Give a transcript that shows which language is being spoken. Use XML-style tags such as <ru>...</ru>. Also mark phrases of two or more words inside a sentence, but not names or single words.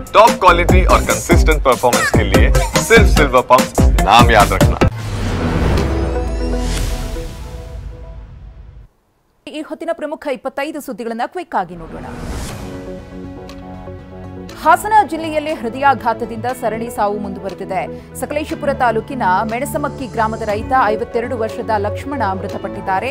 <en>top quality</en> <hi>और</hi> <en>consistent performance</en> <hi>के लिए सिर्फ सिल्वर पंप नाम याद रखना।</hi> <kn>ಈ ಹೊತ್ತಿನ ಪ್ರಮುಖ 25 ಸುದ್ದಿಗಳನ್ನು ಕ್ವಿಕ್ ಆಗಿ ನೋಡೋಣ. ಹಾಸನ ಜಿಲ್ಲೆಯಲ್ಲಿ ಹೃದಯಾಘಾತದಿಂದ ಸರಣಿ ಸಾವು ಮುಂದುವರೆದಿದೆ. ಸಕಲೇಶಪುರ ತಾಲೂಕಿನ ಮೆಣಸಮಕ್ಕಿ ಗ್ರಾಮದ ರೈತ 52 ವರ್ಷದ ಲಕ್ಷ್ಮಣ ಮೃತಪಟ್ಟಿದ್ದಾರೆ.</kn>